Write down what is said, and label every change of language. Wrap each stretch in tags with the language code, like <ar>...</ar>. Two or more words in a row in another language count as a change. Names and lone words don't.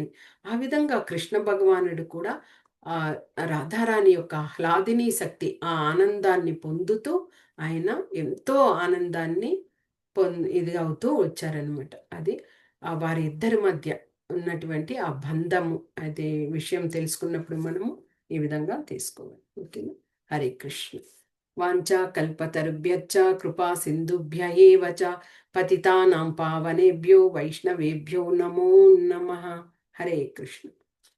<te>ఆ విధంగా కృష్ణ భగవానుడు కూడా ఆ రాధారాణి యొక్క ఆహ్లాదిని శక్తి, ఆ ఆనందాన్ని పొందుతూ ఆయన ఎంతో ఆనందాన్ని ఇది అవుతూ వచ్చారనమాట. అది వారి ఇద్దరి మధ్య ఉన్నటువంటి ఆ బంధము, అదే విషయం తెలుసుకున్నప్పుడు మనము ఈ విధంగా తీసుకోవాలి. ఓకేనా? హరే కృష్ణ.</te> <sa>వాంఛా కల్పతరుభ్యశ్చ కృపా సింధుభ్య ఏవ చ పతితానాం పావనేభ్యో వైష్ణవేభ్యో నమో నమః. హరే కృష్ణ.</sa>